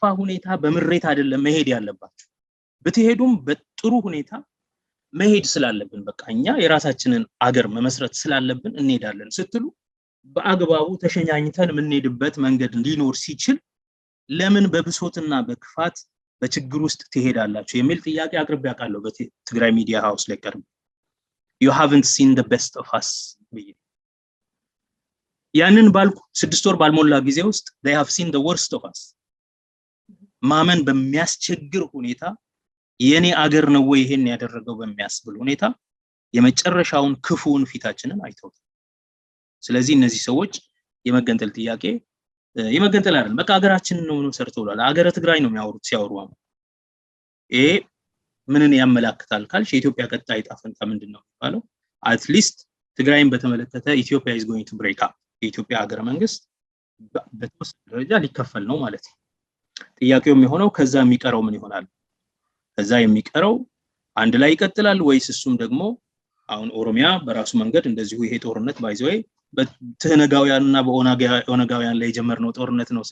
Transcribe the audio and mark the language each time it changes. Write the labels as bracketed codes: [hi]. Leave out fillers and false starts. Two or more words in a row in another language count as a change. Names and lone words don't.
[am] ሁኔታ በምሬት አይደለም መሄድ ያለባችሁ በተሄዱም በጥሩ ሁኔታ መሄድ ስላለብን በቃኛ የራሳችንን አገር መመስረት ስላለብን እንሄዳለን ስትሉ በአግባቡ ተሸኛኝተን የምንሄድበት መንገድ ሊኖር ሲችል ለምን በብሶትና በክፋት በችግር ውስጥ ትሄዳላችሁ የሚል ጥያቄ አቅርቤ ያውቃለሁ በትግራይ ሚዲያ ሃውስ ላይ ቀርብ [en] you haven't seen the best of us [am] ያንን ባልኩ 6 ወር ባልሞላ ጊዜ ውስጥ [en] they have seen the worst of us [am] ማመን በሚያስቸግር ሁኔታ የኔ አገር ነው ወይ ይሄን ያደረገው በሚያስብል ሁኔታ የመጨረሻውን ክፉውን ፊታችንን አይተው ስለዚህ እነዚህ ሰዎች የመገንጠል ጥያቄ የመገንጠል አይደል በቃ አገራችን ነው ሰርተውላል አገረ ትግራይ ነው የሚያወሩት ሲያወሩ ምንን ያመላክታል ካልሽ የኢትዮጵያ ቀጣይ ጣፈንታ ምንድነው የሚባለው [en] at least [am] ትግራይን በተመለከተ ኢትዮጵያ [en] is going to break up [am] የኢትዮጵያ ሀገረ መንግስት በተወሰነ ደረጃ ሊከፈል ነው ማለት ነው ጥያቄው የሚሆነው ከዛ የሚቀረው ምን ይሆናል ከዛ የሚቀረው አንድ ላይ ይቀጥላል ወይስ እሱም ደግሞ አሁን ኦሮሚያ በራሱ መንገድ እንደዚሁ ይሄ ጦርነት ባይዘው በትህነጋውያንና በኦነጋውያን ላይ የጀመርነው ጦርነት ነው